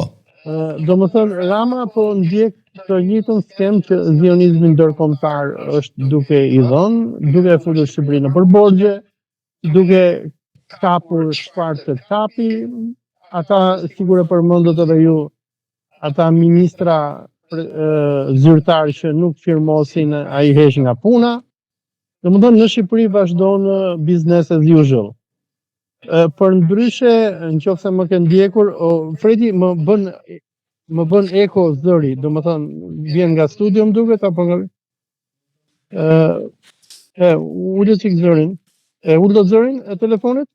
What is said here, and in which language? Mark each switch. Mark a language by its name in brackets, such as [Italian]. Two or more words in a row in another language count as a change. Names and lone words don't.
[Albanian] Domethënë Rama po ndjek të njëjtën skemë që zionizmi ndërkombëtar është duke i dhënë, duke futur Shqipërinë nëpër borxhe, duke kapur çfarë të kapi. Ata sigur e përmendët edhe ju, ata ministra zyrtar që nuk firmosin, ai heq nga puna. Domethënë në Shqipëri vazhdon [English] business as usual. [Albanian] Për ndryshe, nëse më ke ndjekur, Fredi më bën eko zëri, domethënë vjen nga studio më duket apo nga ulë çik zërin. E ulë zërin e telefonit?